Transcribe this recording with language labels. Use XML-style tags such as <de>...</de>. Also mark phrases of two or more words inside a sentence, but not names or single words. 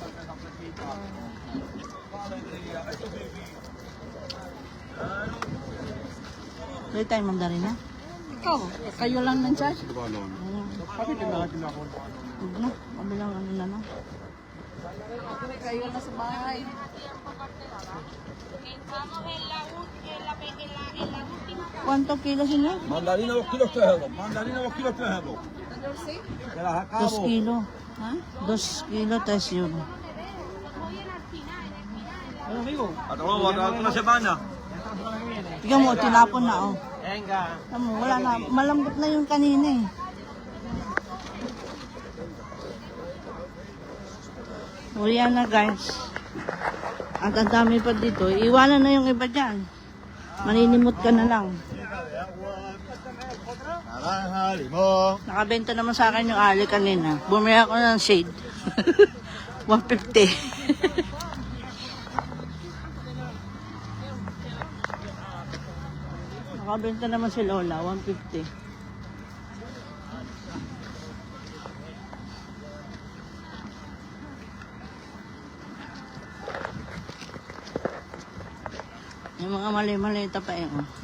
<tl>Wala tayong mandarin, ha? Ikaw, kayo lang nang-charge. Huwag na. Kabilang ano na lang. Kayo na sa bahay.</tl> <es>¿Cuántos kilos, señor? Mandarina 2 kilos 3 euros. Mandarina 2 kilos 3 euros. Te las 2 acabo. kilos. ¿Ha? 2 kilos, 3 euros. Hasta luego, hasta una semana.</es> <tl>Tignan mo, tinapon na, oh. Tignan mo, wala na. Malambot na yung kanina, eh. O yan na, guys. At ang dami pa dito. Iwanan na yung iba dyan. Maninimot ka na lang.</tl> <es>Naranja, limón.</es> <tl>Nakabenta naman sa akin yung ali kanina. Bumili ako ng shade. 150. Nakabenta naman si Lola, 150. Yung mga mali-malita pa eh.</tl>